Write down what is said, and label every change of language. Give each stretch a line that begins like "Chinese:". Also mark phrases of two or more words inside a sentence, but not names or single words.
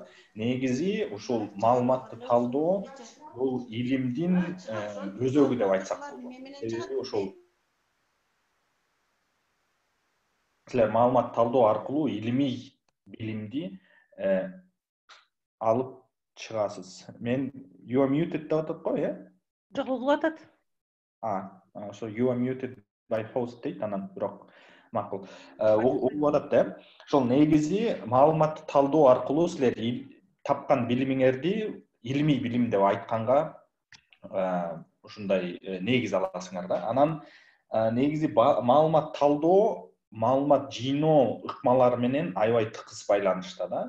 Kyrgyz: Негизи ушул маалыматты талдоо бул илимдин өзөгү деп айтсак болот. Себеби ошол маалымат талдоо аркылуу илимий билимди алып чыгасыз. Мен
English: you are muted
Kyrgyz: деп атат го, Жок, угулуп атат.
English: So you are muted by host
Kyrgyz: дейт, анан бирок макул. Угулуп атат да. Ошол негизи маалыматты талдоо аркылуу силер тапкан билимиңерди илимий билим деп айтканга ушундай негиз аласыңар да. Анан негизи маалымат талдоо, маалымат жыйноо ыкмалары менен аябай тыкыз байланышта да.